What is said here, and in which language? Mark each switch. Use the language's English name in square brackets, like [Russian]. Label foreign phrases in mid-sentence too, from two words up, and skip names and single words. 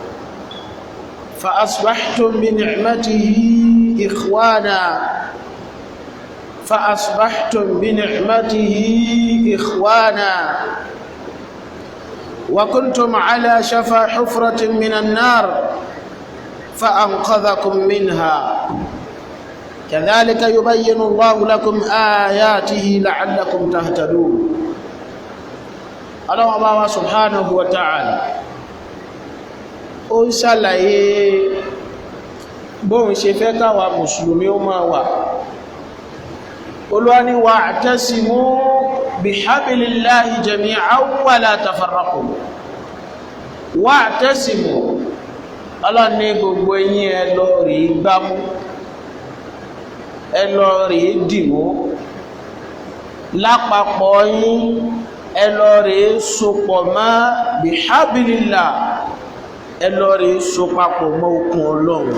[Arabic] فأصبحتم بنعمته إخوانا وكنتم على شفا حفرة من النار فأنقذكم منها كذلك يبين الله لكم آياته لعلكم تهتدون. الله سبحانه وتعالى [Yoruba] ó ń ṣàlàyé bóun ṣe fẹ́ káwa mùsùlùmí ó máa wà. Olúwa ní [Arabic] واعتصموا بحبل الله جميعا ولا تفرقوا. [Yoruba] Wa'tasimu Allah ní gbogbo yín ẹ lọ rí gbámú ẹ lọ rí dìmú lápapọ̀ yín ẹ lọ rí sopọ̀ mọ́ bihablillah ẹ lọ rí so papọ̀ mọ́ okùn Ọlọ́run.